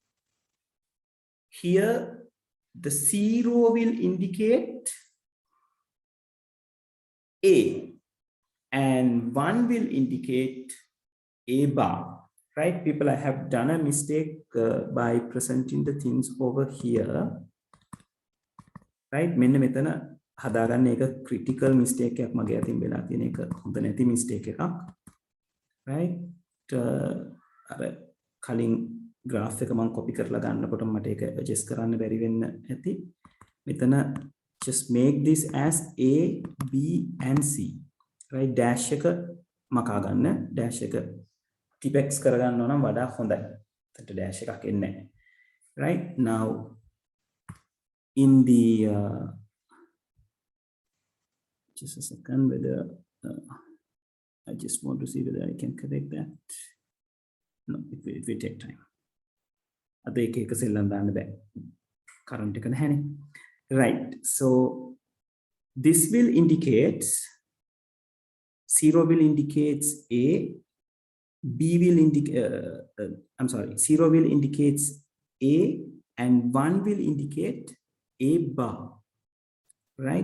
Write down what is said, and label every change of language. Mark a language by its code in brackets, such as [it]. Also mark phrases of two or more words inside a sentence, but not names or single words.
[en] Here, the 0 will indicate A, and 1 will indicate A bar, right? People, I have done a mistake by presenting the things over here, right? [si] මෙන්න මෙතන හදාගන්න එක [en] critical mistake [si] එකක් මගේ අතින් වෙලා තියෙන එක හොඳ නැති mistake එකක්, right? අර කලින් graph එක මම copy කරලා ගන්නකොට මට ඒක adjust කරන්න බැරි වෙන්න ඇති. [en] මෙතන just make this as A, B and C, right? [si] dash එක මකා ගන්න, dash එක tipex කරගන්නවා නම් වඩා හොඳයි. එතට dash එකක් එන්නේ නැහැ. [en] Right? Now in the just a second, whether I just want to see whether I can correct that. No, it will take time. [si] අද එක එක සෙල්ලම් දාන්න බෑ. current එක නැහැනේ. [en] Right. So this will indicate 0 will indicate A, B will indicate I'm sorry, 0 will indicate A and 1 will indicate A bar, right?